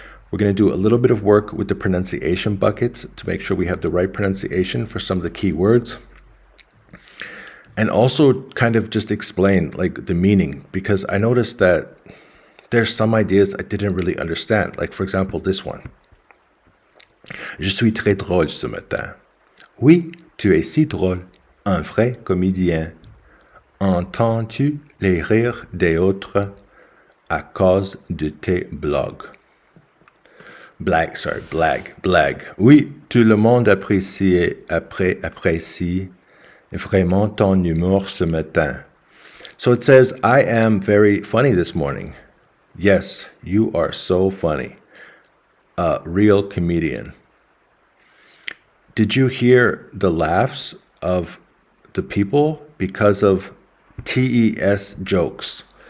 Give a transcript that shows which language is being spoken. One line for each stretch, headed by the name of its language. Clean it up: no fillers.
English: We're going to do a little bit of work with the pronunciation buckets to make sure we have the right pronunciation for some of the key words. And also kind of just explain like the meaning, because I noticed that there's some ideas I didn't really understand. Like, for example, this one.
French: Je suis très drôle ce matin. Oui, tu es si drôle, un vrai comédien. Entends-tu les rires des autres à cause de tes blogs? Blague. Oui, tout le monde apprécie vraiment ton humour ce matin.
English: So it says, I am very funny this morning. Yes, you are so funny. A real comedian. Did you hear the laughs of the people because of TES jokes?